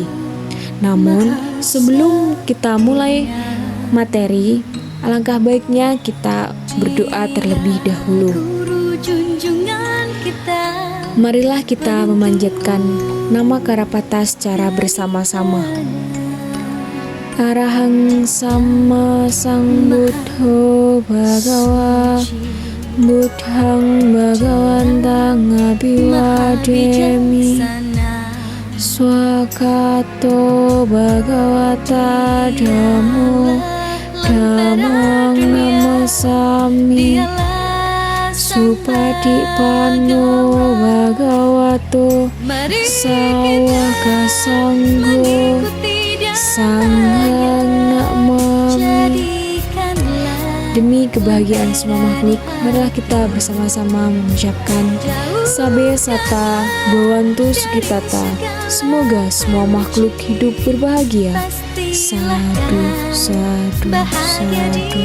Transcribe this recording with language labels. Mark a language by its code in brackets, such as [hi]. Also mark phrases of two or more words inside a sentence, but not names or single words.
[id] Namun, sebelum kita mulai materi, alangkah baiknya kita berdoa terlebih dahulu. Marilah kita memanjatkan nama Karapata secara bersama-sama. [pi] Arahang Sama Sambuddho Bhagawa Buddhang Bhagawantang Abhiwademi Swakato Bhagavata Dhammo Dhammang Namasami Supatipanno Bhagavato Sawaka Sangho Sanghang Namami. [id] Demi kebahagiaan semua makhluk, marilah kita bersama-sama mengucapkan [pi] Sabe Sata Bhawantu Sukitata. [id] Semoga semua makhluk hidup berbahagia. [pi] Sadu, sadu, sadu.